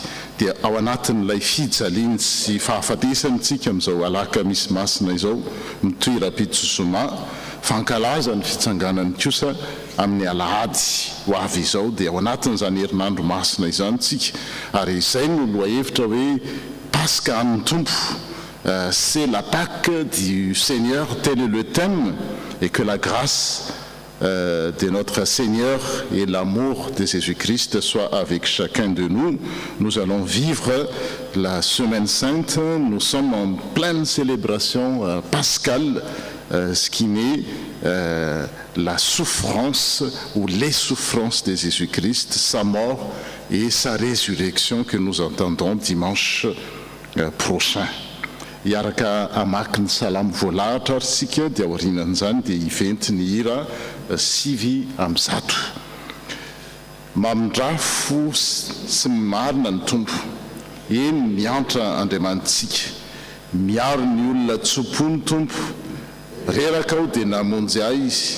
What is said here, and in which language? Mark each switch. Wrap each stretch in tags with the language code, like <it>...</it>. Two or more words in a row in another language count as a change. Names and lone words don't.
<mg>Dia ao anatin'ilay fijaliany sy fahafatesany tsika amin'izao alakamisy masina izao mitoeram-pitsotsoma fankalaza ny fitsanganany kosa amin'ny alahady ho avy izao dia ao anatin'izany herinandro masina izany tsika ary izay no lohahevitra hoe Paska an'ny Tompo.</mg> <fr>C'est la Pâque du Seigneur, tel est le thème, et que la grâce de notre Seigneur et l'amour de Jésus-Christ soit avec chacun de nous. Nous allons vivre la Semaine Sainte, nous sommes en pleine célébration pascale, ce qui met la souffrance ou les souffrances de Jésus-Christ, sa mort et sa résurrection que nous entendons dimanche prochain.</fr> <mg>Iaraka amaky ny salamo voalahatra ary sika dia aorinan'izany dia iventy ny hira 5:100. Mamindrafo sy marina ny Tompo, eny miantra Andriamanitsika, miaro ny olona tsopony Tompo, reraka aho dia namonjy ahy izy.</mg>